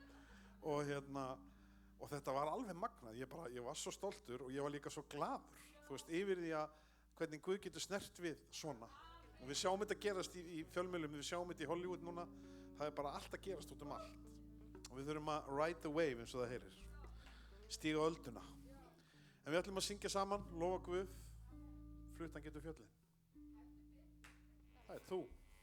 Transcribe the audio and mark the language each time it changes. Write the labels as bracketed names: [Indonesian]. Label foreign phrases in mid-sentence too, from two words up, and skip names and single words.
[Icelandic] og þetta var alveg magnað, ég var svo stoltur og ég var líka svo glaður, þú veist, yfir því að hvernig Guð getur snert við svona og við sjáum þetta gerast í fjölmiðlum, við sjáum þetta í Hollywood núna, það er bara allt að gerast út um allt og við þurfum að [English] ride the wave [Icelandic] eins og það heyrir, stíga ölduna. En við ætlum að syngja saman, lofa Guð, fluttan getur fjöllin. Það er þú.